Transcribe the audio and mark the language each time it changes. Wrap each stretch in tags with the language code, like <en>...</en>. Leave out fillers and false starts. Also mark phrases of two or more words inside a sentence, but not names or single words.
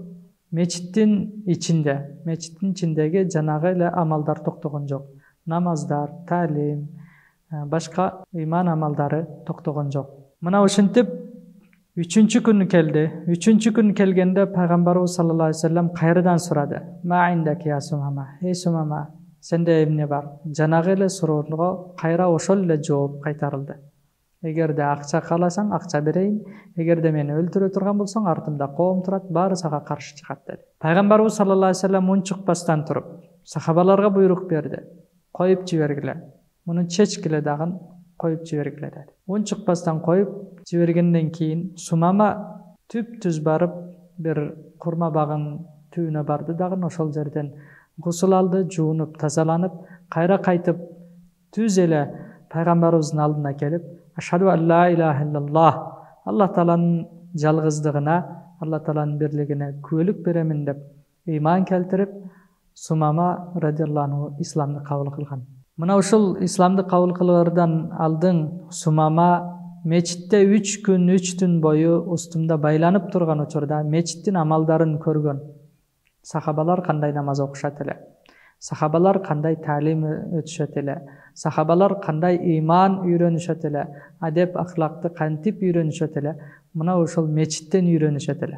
<ky>Мечиттин ичиндеги жанагы эле амалдар токтогон жок. Намаздар, таалим, башка ыйман амалдары токтогон жок. Мына ушинтип 3-чү күн келди. 3-чү күн келгенде Пайгамбарыбыз</ky> <ar>صلى الله عليه وسلم</ar> <ky>кайрадан сурады.</ky> <ar>ما عندك يا ثمامة? Эй Сумама,</ar> <ky>сенде эмне бар? Жанагы эле суроого кайра ошол эле жооп кайтарылды. Эгерде акча кааласаң, акча берейин. Эгерде мени өлтүрө турган болсоң, артымда коом турат, баары сага каршы чыгат деди. Пайгамбарыбыз</ky> <ar>صلى الله عليه وسلم</ar> <ky>унчукпастан туруп, сахабаларга буйрук берди. Коюп жибергиле. Муну чечкиле дагы коюп жибергиле деди. Унчукпастан коюп жибергенден кийин Сумама түп-түз барып, бир курма багын түбүнө барды дагы, ошол жерден гусул алды, жуунуп, тазаланып, кайра кайтып, түз эле Пайгамбарыбыздын алдына келип,</ky> <ar>أشهد أن لا إله إلا الله,</ar> <ky>Аллах Тааланын жалгыздыгына, Аллах Тааланын бирлигине күбөлүк беремин деп ыйман келтирип, Сумама</ky> <ar>رضي الله عنه</ar> <ky>исламды кабыл кылган. Мына ушул исламды кабыл кылаардан алдын Сумама мечитте 3 күн 3 түн бою устумда байланып турган учурда мечиттин амалдарын көргөн. Сахабалар кандай намаз окушат эле, сахабалар кандай таалим өтүшөт эле, сахабалар кандай ыйман үйрөнүшөт эле, адеп ахлакты кантип үйрөнүшөт эле, мына ошол мечиттен үйрөнүшөт эле.</ky>